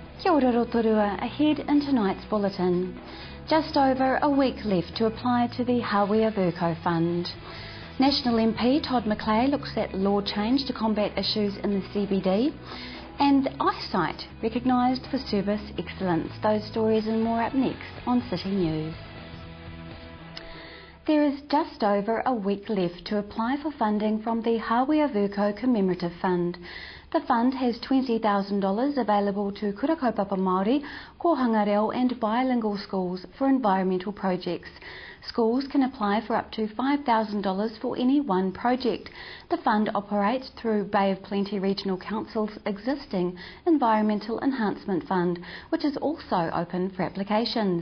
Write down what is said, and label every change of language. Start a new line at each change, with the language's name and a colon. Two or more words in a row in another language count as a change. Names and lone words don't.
Māori: Kia ora Rotorua,
English: ahead in tonight's bulletin. Just over a week left to apply to the Hawea Virco Fund. National MP Todd McClay looks at law change to combat issues in the CBD. And Eyesight recognised for service excellence. Those stories and more up next on City News. There is just over a week left to apply for funding from the Hawea Virco Commemorative Fund. The fund has $20,000 available to
Māori: kura kaupapa Māori, kohanga reo
English: and bilingual schools for environmental projects. Schools can apply for up to $5,000 for any one project. The fund operates through Bay of Plenty Regional Council's existing Environmental Enhancement Fund, which is also open for applications.